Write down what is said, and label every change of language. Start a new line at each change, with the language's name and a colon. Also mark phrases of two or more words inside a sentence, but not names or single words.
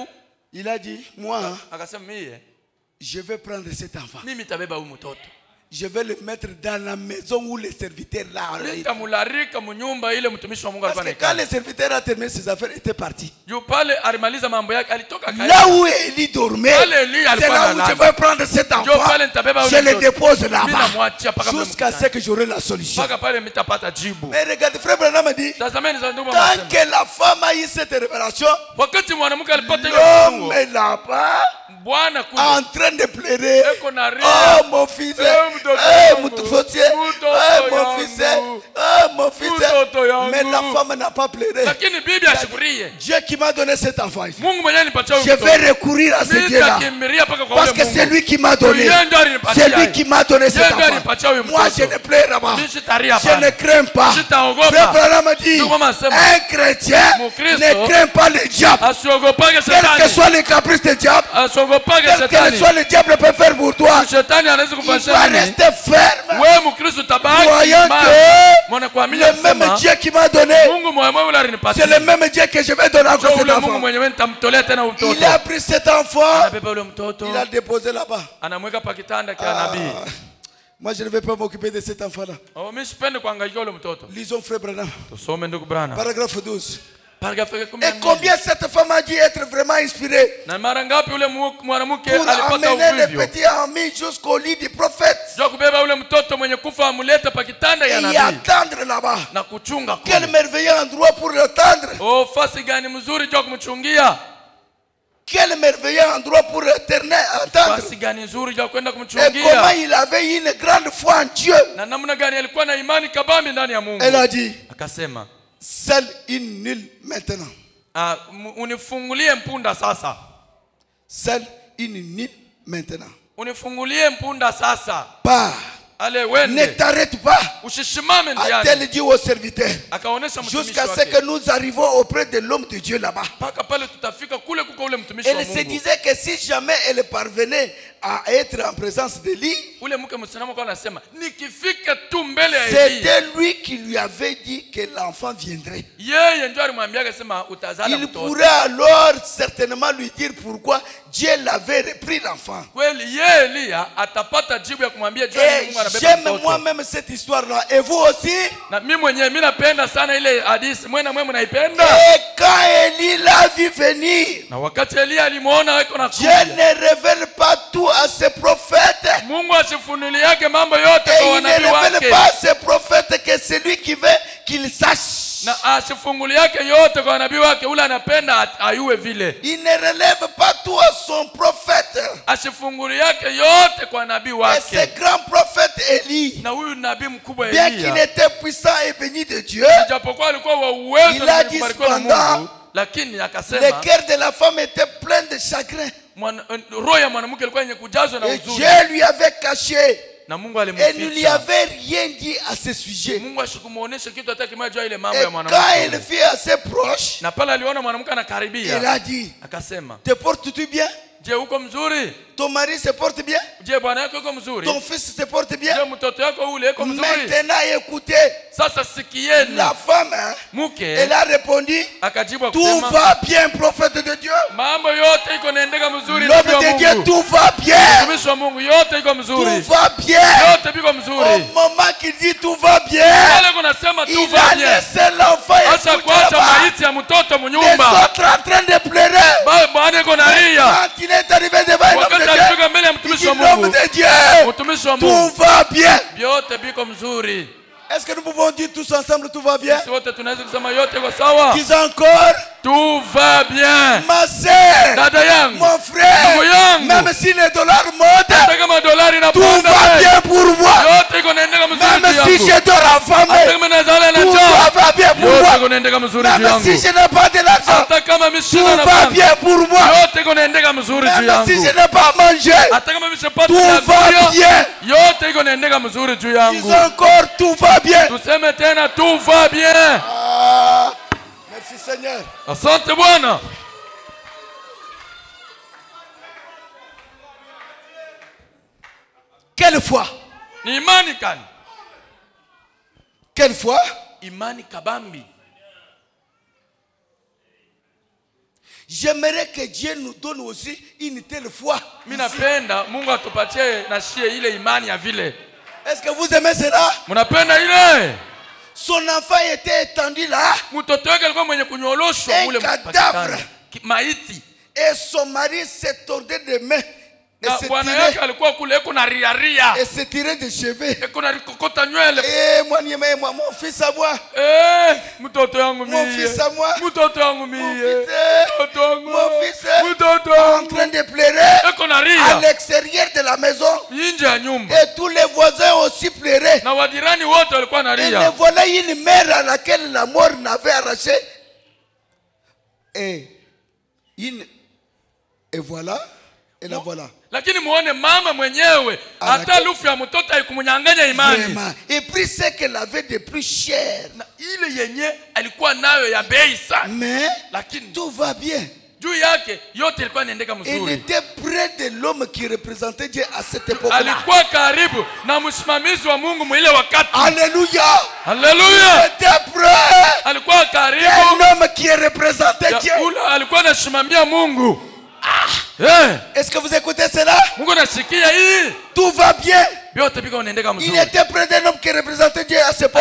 French: Il a dit, moi,
Swahili: akasema mimi
French: je vais prendre cet enfant.
Swahili: mimi tabeba huyu mtoto.
French: Je vais le mettre dans la maison où les serviteurs là.
Swahili: Nitamularika mnyumba ile mtumishi wa Mungu
French: Parce
Swahili: alikuwa
French: que quand
Swahili: anakaa.
French: les serviteurs a terminé ses affaires, il était parti.
Swahili: Juu pale alimaliza mambo yake alitoka
French: Là où Élie dormait,
Swahili: Pale Élie
French: c'est
Swahili: alikuwa
French: là où je
Swahili: analala.
French: vais prendre cet
Swahili: Njoo
French: enfant.
Swahili: pale nitabeba
French: Je
Swahili: yule
French: le
Swahili: mtoto.
French: dépose
Swahili: Mimi
French: là-bas.
Swahili: namwachia paka
French: Jusqu'à ce que j'aurai la solution.
Swahili: paka pale mtapata jibu.
French: Mais regarde, frère Branham dit,
Swahili: Tazameni za ndugu
French: tant
Swahili: wanasema.
French: que la femme a eu cette révélation,
Swahili: Wakati mwanamke alipata ile
French: l'homme
Swahili: ufunuo,
French: est là-bas
Swahili: Bwana kule
French: en train de pleurer.
Swahili: eko na
French: Oh
Swahili: ria.
French: mon fils,
Swahili: mtoto eh yangu.
French: mon fils,
Swahili: Mtoto
French: eh mon fils,
Swahili: yangu.
French: oh mon fils.
Swahili: Mtoto yangu.
French: Mais la femme n'a pas pleuré.
Swahili: Lakini bibi ashukurie.
French: Dieu qui m'a donné cet enfant ici.
Swahili: Mungu mwenyewe nipatia
French: Je
Swahili: huyu
French: vais
Swahili: mtoto.
French: recourir à ce Dieu-là.
Swahili: Nitakimbilia paka kwa
French: Parce
Swahili: ule
French: que
Swahili: Mungu.
French: c'est lui qui m'a donné.
Swahili: Yeye ndo alinipatia.
French: C'est lui qui m'a donné cet
Swahili: Yeye ndo
French: enfant.
Swahili: alinipatia huyu
French: Moi, je
Swahili: mtoto.
French: ne pleure pas.
Swahili: Mimi sitaria
French: Je ne
Swahili: hapa.
French: crains pas.
Swahili: Sitaogopa.
French: Frère Branham dit,
Swahili: Ndugu mama asema,
French: un chrétien
Swahili: Mkristo
French: ne craint pas le diable.
Swahili: Asiogopage
French: Quel que
Swahili: shetani.
French: soit les caprices du diable,
Swahili: Asiogopage
French: quel que
Swahili: shetani.
French: soit le diable peut faire pour toi,
Swahili: Shetani anaweza
French: il doit
Swahili: kufanya nini?
French: rester ferme.
Swahili: Wewe Mkristo tabaki
French: Croyant
Swahili: imara.
French: que
Swahili: Mwana kuamini
French: le même
Swahili: anasema
French: Dieu qui m'a donné,
Swahili: Mungu mwema yule alinipatia.
French: c'est le même Dieu que je vais donner encore
Swahili: Ndio
French: cet
Swahili: ule Mungu
French: enfant.
Swahili: mwenyewe nitamtolea tena
French: Il
Swahili: mtoto.
French: a pris cet enfant,
Swahili: Anabeba ule mtoto.
French: il a déposé là-bas.
Swahili: Anamweka pa kitanda kia nabii.
French: Moi, je ne vais pas m'occuper de cet enfant-là.
Swahili: Oh, mimi sipendi kuangaikia ule mtoto.
French: Lisons Frère Branham.
Swahili: Tusome ndugu Branham.
French: Paragraphe 12.
Swahili: Paragrafu ya
French: Et
Swahili: 12.
French: combien cette femme a dû être vraiment inspirée
Swahili: Na mara ngapi ule mwanamke
French: pour
Swahili: alipata
French: amener le
Swahili: uvivio?
French: petit ami jusqu'au lit du prophète
Swahili: Ndio kubeba ule mtoto mwenye kufa amulete pa kitanda
French: et
Swahili: ya
French: y
Swahili: nabii
French: attendre là-bas.
Swahili: na kuchunga
French: Quel
Swahili: kule.
French: merveilleux endroit pour l'attendre.
Swahili: Oh, fasi gani mzuri jua kumchungia.
French: Quel merveilleux endroit pour l'éternel attendre.
Swahili: Fasi gani nzuri jua kwenda
French: Et comment
Swahili: kumchungia.
French: il avait une grande foi en Dieu.
Swahili: Na namna gani alikuwa na imani kabambi ndani ya Mungu.
French: Elle a dit,
Swahili: Akasema,
French: seule une nulle maintenant.
Swahili: unifungulie mpunda sasa.
French: Seule une nulle maintenant.
Swahili: Unifungulie mpunda sasa.
French: Pas
Swahili: Ale
French: Ne
Swahili: wende.
French: t'arrête pas.
Swahili: Usisimame
French: A-t-elle
Swahili: ndiani.
French: dit au serviteur.
Swahili: Akaonesha mtumishi
French: Jusqu'à ce
Swahili: wake.
French: que nous arrivons auprès de l'homme de Dieu là-bas.
Swahili: Paka pale tutafika kule kuko ule mtumishi wa
French: Elle se
Swahili: Mungu.
French: disait que si jamais elle parvenait à être en présence d'Élie,
Swahili: Ule mke msinamu kwa anasema nikifika tu mbele ya Elia.
French: c'était lui qui lui avait dit que l'enfant viendrait.
Swahili: Yeye ndio alimwambia akasema utazala
French: Il
Swahili: mtoto.
French: pourrait alors certainement lui dire pourquoi Dieu l'avait repris l'enfant.
Swahili: Kweli yeye Elia atapata jibu ya kumwambia Mungu
French: Et
Swahili: anabeba
French: j'aime
Swahili: mtoto.
French: moi-même cette histoire-là. Et vous aussi?
Swahili: Na mimi mwenyewe mimi napenda sana ile hadithi. Mwe na mwe mnaipenda?
French: Et quand Élie l'a vu venir,
Swahili: Na wakati Elia alimuona wako na
French: Dieu ne révèle pas tout à ses prophètes.
Swahili: Mungu asifunulie yake mambo yote
French: Et
Swahili: kwa
French: il ne
Swahili: wanabii
French: révèle
Swahili: wake.
French: pas à ses prophètes que c'est lui qui veut qu'il sache.
Swahili: Na asifungulie yake yote kwa wanabii wake, ule anapenda ayue vile.
French: Il ne relève pas tout à son prophète.
Swahili: Asifungulie yake yote kwa nabii
French: Et ce
Swahili: wake.
French: grand prophète Élie,
Swahili: Na huyu nabii mkubwa
French: bien qu'il
Swahili: Elia,
French: était puissant et béni de Dieu,
Swahili: japokuwa alikuwa wa uwezo
French: Il
Swahili: na
French: a dit
Swahili: kubarikiwa na
French: cependant,
Swahili: Mungu, lakini
French: le
Swahili: akasema
French: cœur de la femme était plein de chagrin.
Swahili: roho ya mwanamke ilikuwa yenye kujazwa na
French: Et
Swahili: huzuni.
French: Dieu lui avait caché
Swahili: Na Mungu
French: et ne lui
Swahili: alimficha.
French: avait rien dit à ce sujet.
Swahili: Mungu ashikumuonesha kitu hata kimoja juu ya ile mambo
French: Et
Swahili: ya
French: quand
Swahili: mwanamke.
French: il fut assez proche,
Swahili: Na pale aliona mwanamke
French: il
Swahili: anakaribia,
French: a dit,
Swahili: akasema,
French: te portes-tu bien?
Swahili: je, uko mzuri?
French: Ton mari se porte bien?
Swahili: Je, bwana yako uko mzuri?
French: Ton fils se porte bien?
Swahili: Je, mtoto yako ule uko mzuri?
French: Maintenant écoutez,
Swahili: Sasa sikieni.
French: la femme, hein,
Swahili: Mke
French: elle a répondu,
Swahili: akajibu
French: tout
Swahili: akasema,
French: va bien, prophète de Dieu.
Swahili: mambo yote iko naendeka mzuri.
French: L'homme
Swahili: nabii wa
French: de Dieu,
Swahili: Mungu.
French: tout va bien.
Swahili: Mtumishi wa Mungu, yote iko mzuri.
French: Tout va bien.
Swahili: Yote biko
French: Au
Swahili: mzuri.
French: moment qu'il dit tout va bien,
Swahili: Pale kunasema tu
French: il va a bien. laissé l'enfant
Swahili: Acha
French: écouter
Swahili: kuacha
French: là-bas.
Swahili: maiti ya mtoto
French: Les
Swahili: munyumba.
French: autres en train de pleurer.
Swahili: Bwana iko nalia.
French: Quand il est arrivé devant l'homme
Swahili: Wakati
French: de Dieu,
Swahili: alifika mbele ya
French: il
Swahili: mtumishi
French: dit
Swahili: wa
French: l'homme
Swahili: Mungu,
French: de Dieu,
Swahili: mtumishi wa
French: tout
Swahili: Mungu,
French: va bien.
Swahili: vyote biko mzuri.
French: Est-ce que nous pouvons dire tous ensemble tout va bien?
Swahili: Sisi wote tunaweza kusema yote iko sawa.
French: Dis encore, Tout va bien. ma sœur,
Swahili: Dada yangu,
French: mon frère,
Swahili: ndugu yangu,
French: même si les dollars montent,
Swahili: hata kama dolari
French: tout
Swahili: inapanda,
French: va bien pour moi.
Swahili: yote iko naendeka mzuri juu
French: Même si
Swahili: yangu.
French: je dors
Swahili: Hata
French: affamé,
Swahili: kama nazala na
French: tout
Swahili: njaa,
French: va bien pour
Swahili: yote
French: moi.
Swahili: iko naendeka mzuri juu
French: Même si
Swahili: yangu.
French: je n'ai pas de l'argent,
Swahili: Hata kama mimi
French: tout
Swahili: sina na
French: va
Swahili: panga,
French: bien pour moi.
Swahili: yote iko naendeka mzuri juu
French: Même si je
Swahili: yangu.
French: n'ai pas mangé,
Swahili: Hata kama mimi sipata
French: tout va
Swahili: chakula,
French: bien.
Swahili: yote iko naendeka mzuri juu
French: Dis
Swahili: yangu.
French: encore, tout va bien.
Swahili: Tuseme tena
French: tout va bien. Ah, merci Seigneur.
Swahili: Asante Bwana.
French: Quelle foi?
Swahili: Ni imani kani?
French: Quelle foi?
Swahili: Imani kabambi.
French: J'aimerais que Dieu nous donne aussi une telle foi.
Swahili: Mimi napenda Mungu atupatie na shie ile imani ya vile.
French: Est-ce que vous aimez cela?
Swahili: Mnapenda ile?
French: Son enfant était étendu là
Swahili: Mtoto wake alikuwa mwenye kunyoloshwa
French: Un
Swahili: ule
French: cadavre.
Swahili: maiti.
French: et son mari se tordait des mains et
Swahili: Na
French: se
Swahili: bwana yake
French: tirait,
Swahili: alikuwa kule eko na ria
French: et se tirait des cheveux.
Swahili: eko na kokota nywele.
French: Et moi, mon fils à moi,
Swahili: Mtoto yangu
French: mon
Swahili: mie.
French: fils à moi,
Swahili: Mtoto yangu mie. Mtoto wangu.
French: mon fils
Swahili: Mtoto
French: en
Swahili: wangu.
French: train de pleurer
Swahili: Eko na
French: à
Swahili: ria
French: l'extérieur de la maison.
Swahili: nje ya nyumba.
French: Et tous les voisins aussi pleuraient.
Swahili: Na wadirani wote walikuwa na
French: Et le
Swahili: ria.
French: voilà une mère à laquelle la mort n'avait arraché. Et voilà, et la voilà.
Swahili: Lakini muone mama mwenyewe hata lufu ya mtoto haikumunyanganya imani.
French: Vraiment. Et pris ce qu'elle avait de plus cher.
Swahili: Na ile yenye alikuwa nayo ya bei sana.
French: Mais
Swahili: Lakini
French: tout va bien.
Swahili: juu yake yote ilikuwa inaendeka
French: Il
Swahili: mzuri.
French: était près de l'homme qui représentait Dieu à cette époque-là.
Swahili: Alikuwa karibu na msimamizi wa Mungu mwile wakati.
French: Alléluia. Il
Swahili: Haleluya.
French: était près
Swahili: Alikuwa
French: d'un
Swahili: karibu
French: homme qui représentait Dieu.
Swahili: ya ule alikuwa anasimamia Mungu.
French: Est-ce que vous écoutez cela?
Swahili: Mungu nasikia hii.
French: Tout va bien.
Swahili: Vyote biko inaendeka
French: Il
Swahili: mzuri.
French: était près d'un homme qui représentait Dieu à cette